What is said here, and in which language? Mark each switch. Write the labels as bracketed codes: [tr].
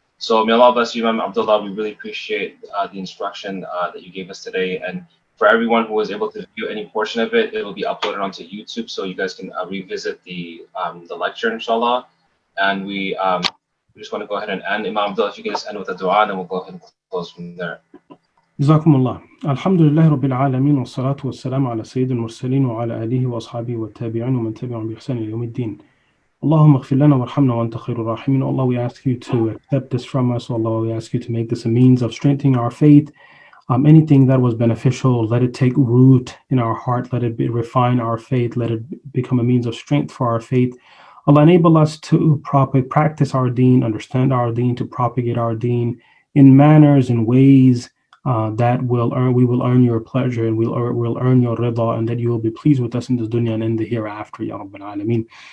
[en] So may Allah bless you, Imam Abdullah. We really appreciate the instruction that you gave us today. And for everyone who was able to view any portion of it, it will be uploaded onto YouTube, so you guys can revisit the lecture, inshallah. And we just want to go ahead and end. Imam Abdullah, if you can just end with a dua, and then we'll go ahead and close from there. [ar] جزاكم الله. الحمد لله رب العالمين والصلاة والسلام على سيد المرسلين وعلى آله وأصحابه والتابعين ومن تبعهم بإحسان إلى يوم الدين. اللهم اغفر لنا وارحمنا وأنت خير الراحمين. [en] Allah, we ask you to accept this from us. Allah, we ask you to make this a means of strengthening our faith. Anything that was beneficial, let it take root in our heart. Let it refine our faith. Let it become a means of strength for our faith. Allah, enable us to practice our deen, understand our deen, to propagate our deen in manners and ways that we will earn your pleasure, and we'll earn your rida, and that you will be pleased with us in this dunya and in the hereafter, Ya Rabbil Alameen.